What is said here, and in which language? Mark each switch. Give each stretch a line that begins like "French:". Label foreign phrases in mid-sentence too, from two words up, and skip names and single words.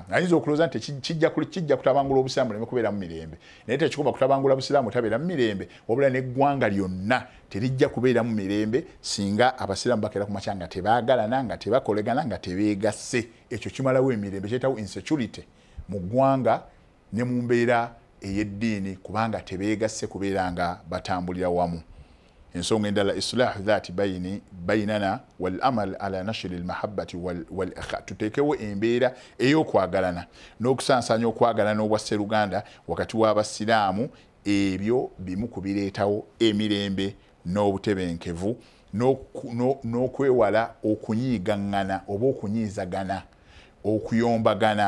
Ganda: Ayinza okulooza nti kijja kutabangula obusiraamu leme kubeera mu mirembe, naye tekigomba kutabangula busiraamu tabeera mu mirembe, wabula n'eggwanga lyonna terijja kubeera mu mirembe singa abasiraamu bakeera ku makya nga tebaagalana, nga tebakolegana, nga tebeegasse. Ekyo kimalawo emirembe, kyetawo insecurity mu ggwanga ne mu mbeera ey'eddiini kubanga tebeegasse kubeera nga batambulira wamu. Ensonga endala
Arabic: إصلاح ذات بيننا والعمل على نشر المحبة والإخاء.
Ganda: Tuteekewo embeera ey'okwagalana n'okusansanya okwagalana obwa sseruganda wakati w'abasiraamu. Ebyo bimu ku bireetawo emirembe n'obutebenkevu n'okwewala okunyiigangana oba okunyiizagana, okuyombagana.